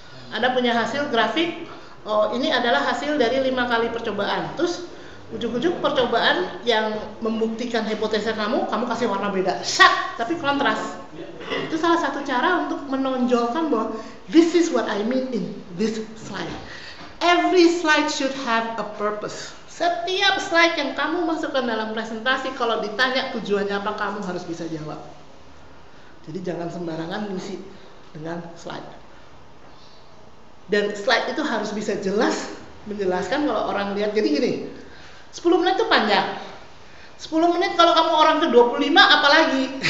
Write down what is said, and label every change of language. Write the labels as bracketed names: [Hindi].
[Indonesian] Anda punya hasil grafik. Oh, ini adalah hasil dari 5 kali percobaan. Terus ujung-ujung percobaan yang membuktikan hipotesa kamu kasih warna beda. Syak, tapi kontras. Itu salah satu cara untuk menonjolkan bahwa [English] this is what I mean in this slide. Every slide should have a purpose. [Indonesian] Setiap slide yang kamu masukkan dalam presentasi, kalau ditanya tujuannya apa, kamu harus bisa jawab. Jadi jangan sembarangan ngisi dengan slide. Dan slide itu harus bisa jelas menjelaskan kalau orang lihat. Jadi gini, 10 menit itu panjang. 10 menit kalau kamu orang ke 25 apalagi.